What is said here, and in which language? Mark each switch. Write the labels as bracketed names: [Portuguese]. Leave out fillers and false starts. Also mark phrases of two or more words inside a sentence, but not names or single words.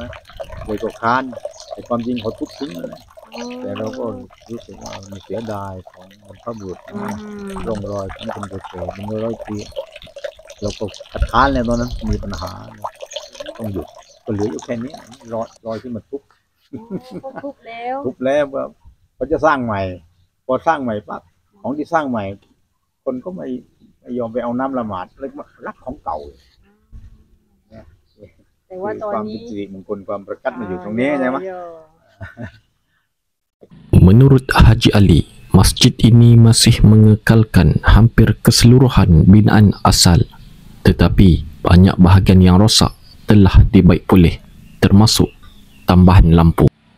[Thai] เลยก็ค้านแต่ความจริงเขาทุบทิ้งเลยแต่เราก็รู้สึกว่ามันเสียดายของมันก็บูดร่องรอยทั้งคนแก่เป็น100 ปีเราก็คัดค้านแล้วตอนนั้นมีปัญหาต้องหยุดก็เหลืออยู่แค่นี้รอยที่มันทุบแล้วว่าเขาจะสร้างใหม่พอสร้างใหม่ปั๊บของที่สร้างใหม่คนก็ไม่ยอมไปเอาน้ำละหมาดเลยรักของเก่า แต่ว่าตอนนี้ ความสิริมงคลความประกัดมาอยู่ตรงนี้ใช่ไหม [Malay] Menurut Haji Ali, masjid ini masih mengekalkan hampir keseluruhan binaan asal, tetapi banyak bahagian yang rosak telah dibaik pulih, termasuk tambahan lampu.